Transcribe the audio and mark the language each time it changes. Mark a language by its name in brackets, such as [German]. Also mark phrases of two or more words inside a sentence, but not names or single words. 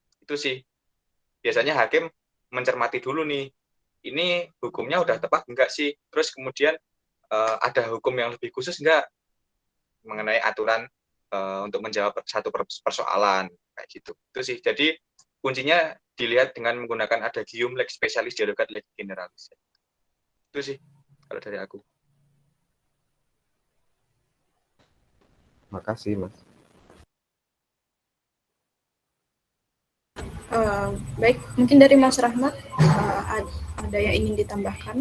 [Indonesian] Itu sih biasanya hakim mencermati dulu nih ini hukumnya udah tepat enggak sih? Terus kemudian ada hukum yang lebih khusus enggak mengenai aturan untuk menjawab satu persoalan kayak gitu. Itu sih. Jadi kuncinya dilihat dengan menggunakan adagium [Latin] lex specialis derogat lex generalis. [Indonesian] Itu sih kalau dari aku. Makasih, Mas. Baik, mungkin dari Mas Rahmat ada yang ingin ditambahkan?